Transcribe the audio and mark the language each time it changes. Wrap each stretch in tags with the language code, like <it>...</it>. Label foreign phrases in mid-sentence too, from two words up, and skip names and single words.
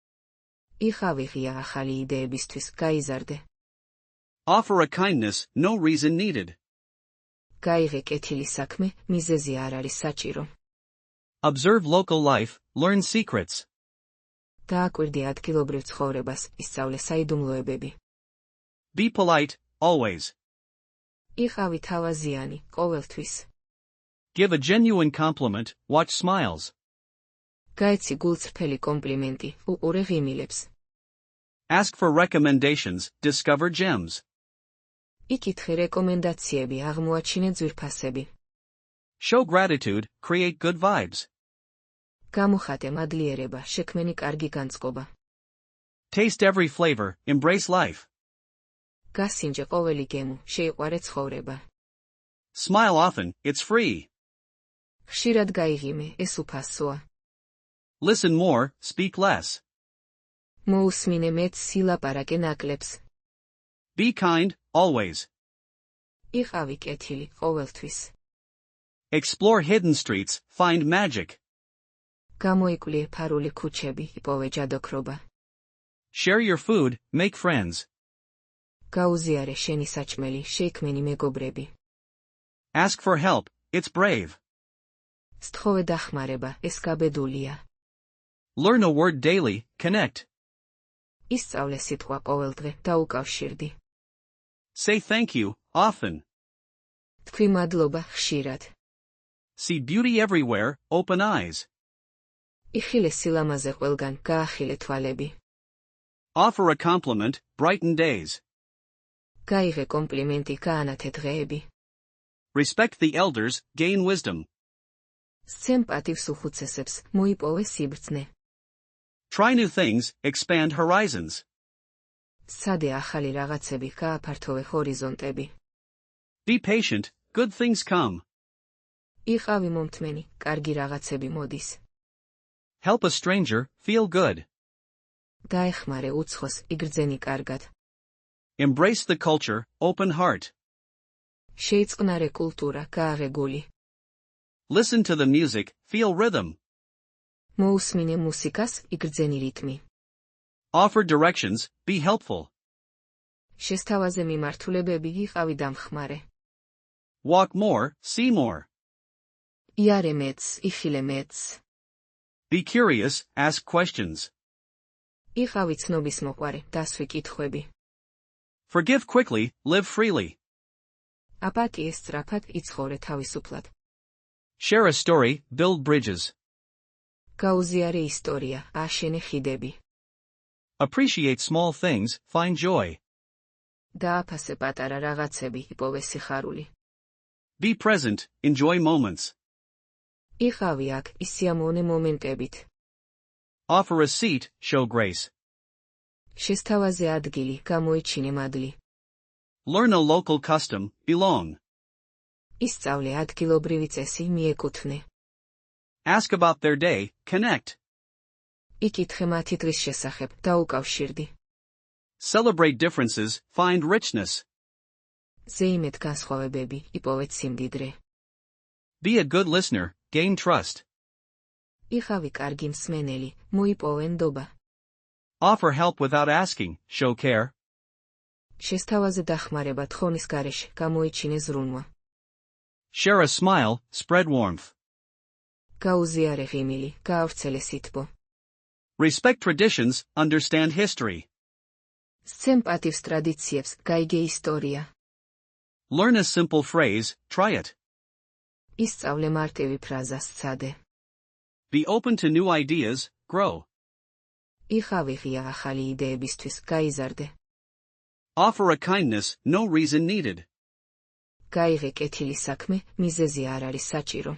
<ka>იყავი ღია ახალი იდეებისთვის, გაიზარდე.</ka> <en>Offer a kindness, no reason needed.</en> <ka>გაიღე კეთილი საქმე, მიზეზი არ არის საჭირო.</ka> <en>Observe local life, learn secrets.</en> <ka>დააკვირდი ადგილობრივ ცხოვრებას, ისწავლე საიდუმლოებები.</ka> <en>Be polite, always.</en> <ka>იყავი თავაზიანი, ყოველთვის.</ka> <en>Give a genuine compliment, watch smiles.</en> <ka>გაეცი გულწრფელი კომპლიმენტი, უყურე ღიმილებს.</ka> <en>Ask for recommendations, discover gems.</en> <ka>იკითხე რეკომენდაციები, აღმოაჩინე ძვირფასები.</ka> <en>Show gratitude, create good vibes.</en> <ka>გამოხატე მადლიერება, შექმენი კარგი განწყობა.</ka> <en>Taste every flavor, embrace life.</en> <ka>გასინჯე ყოველი გემო, შეიყვარე ცხოვრება.</ka> <en>Smile often, it's free.</en> <ka>ხშირად გაიღიმე, ეს უფასოა.</ka> <en>Listen more, speak less.</en> <ka>მოუსმინე მეტს, ილაპარაკე ნაკლებს.</ka> <en>Be kind, always.</en> <ka>იყავი კეთილი, ყოველთვის.</ka> <en>Explore hidden streets, find magic.</en> <ka>გამოიკვლიე ფარული ქუჩები, იპოვე ჯადოქრობა.</ka> <en>Share your food, make friends.</en> <ka>გაუზიარე შენი საჭმელი, შეიქმენი მეგობრები.</ka> <en>Ask for help, it's brave.</en> <ka>სთხოვე დახმარება, ეს გაბედულია.</ka> <en>Learn a word daily, connect.</en> <ka>ისწავლე სიტყვა ყოველდღე და უკავშირდი.</ka> <en>Say thank you, often.</en> <ka>თქვი მადლობა ხშირად.</ka> <en>See beauty everywhere, open eyes.</en> <ka>იხილე სილამაზე ყველგან, გაახილე თვალები.</ka> <en>Offer a compliment, brighten days.</en> <ka>გაიღე კომპლიმენტი, გაანათე დღეები.</ka> <en>Respect the elders, gain wisdom.</en> <ka>სცემ პატივს უხუცესებს, მოიპოვე სიბრძნე.</ka> <en>Try new things, expand horizons.</en> <ka>სცადე ახალი რაღაცები, გააფართოვე ჰორიზონტები.</ka> <en>Be patient, good things come.</en> <ka>იყავი მომთმენი, კარგი რაღაცები მოდის.</ka> <en>Help a stranger, feel good.</en> <ka>დაეხმარე უცხოს, იგრძენი კარგად.</ka> <en>Embrace the culture, open heart.</en> <ka>შეიწყნარე კულტურა, გააღე გული.</ka> <en>Listen to the music, feel rhythm.</en> <ka>მოუსმინე მუსიკას, იგრძენი რიტმი.</ka> <en>Offer directions, be helpful.</en> <ka>შესთავაზე მიმართულებები, იყავი დამხმარე.</ka> <en>Walk more, see more.</en> <ka>იარე მეტს, იხილე მეტს.</ka> <en>Be curious, ask questions.</en> <ka>იყავი ცნობის მოყვარე, დასვი კითხვები.</ka> <en>Forgive quickly, live freely.</en> <ka>აპატიეს სწრაფად, იცხოვრე თავისუფლად.</ka> <en>Share a story, build bridges.</en> <ka>გაუზიარე ისტორია, აშენე ხიდები.</ka> <en>Appreciate small things, find joy.</en> <ka>დააფასე პატარა რაღაცები, იპოვე სიხარული.</ka> <en>Be present, enjoy moments.</en> <ka>იყავი აქ, ისიამოვნე მომენტებით.</ka> <en>Offer a seat, show grace.</en> <ka>შესთავაზე ადგილი, გამოიჩინე მადლი.</ka> <en>Learn a local custom, belong.</en> <ka>ისწავლე ადგილობრივი წესი, მიეკუთვნე.</ka> <en>Ask about their day, connect.</en> <ka>იკითხე მათი დღის შესახებ, დაუკავშირდი.</ka> <en>Celebrate differences, find richness.</en> <ka>ზეიმეთ განსხვავებები, იპოვეთ სიმდიდრე.</ka> <en>Be a good listener, gain trust.</en> <ka>იყავი კარგი მსმენელი, მოიპოვე ნდობა.</ka> <en>Offer help without asking, show care.</en> <ka>შესთავაზე დახმარება თხონის გარეშე, გამოიჩინე ზრუნვა.</ka> <en>Share a smile, spread warmth.</en> <ka>გაუზიარე ღიმილი, გაავრცელე სითბო.</ka> <en>Respect traditions, understand history.</en> <ka>სცემ პატივს ტრადიციებს, გაიგე ისტორია.</ka> <en>Learn a simple phrase, try it.</en> <ka>ისწავლე მარტივი ფრაზა, სცადე.</ka> <en>Be open to new ideas, grow.</en> <ka>იყავი ღია ახალი იდეებისთვის, გაიზარდე.</ka> <en>Offer a kindness, no reason needed.</en> <ka>გაიღე კეთილი საქმე, მიზეზი არ არის საჭირო.</ka>